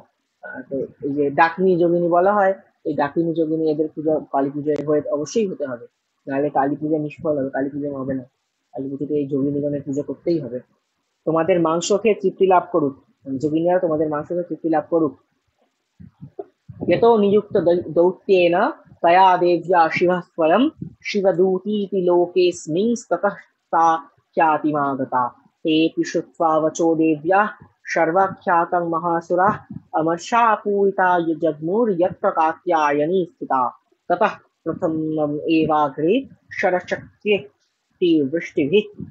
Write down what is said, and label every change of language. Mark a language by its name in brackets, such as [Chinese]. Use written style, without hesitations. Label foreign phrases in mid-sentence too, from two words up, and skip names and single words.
[Bangla] তো এই যে ডাকিনী যোগিনী বলা হয়, এই ডাকিনী যোগিনী এদের পূজা কালী পুজোয় হয়ে অবশ্যই হতে হবে, নাহলে কালী পূজা নিষ্ফল হবে, কালী পূজা হবে না। কালী পুজোতে এই যোগিনীগণের পুজো করতেই হবে। তোমাদের মাংস খেয়ে তৃপ্তি লাভ করুক, যোগিনীরা তোমাদের মাংস খেয়ে তৃপ্তি লাভ করুক। [Sanskrit] यतो नियुक्त दौत्येन तया देव्या शिवः स्वयं शिवदूतीति लोकेऽस्मिंस्ततः सा ख्यातिमागता। तेऽपि श्रुत्वा वचो देव्याः सर्वाख्यातं महासुरः अमर्षापूरिता जग्मुर्यत्र कात्यायनी स्थिता ततः प्रथमम् एवाग्रे शरशक्त्यवृष्टिभिः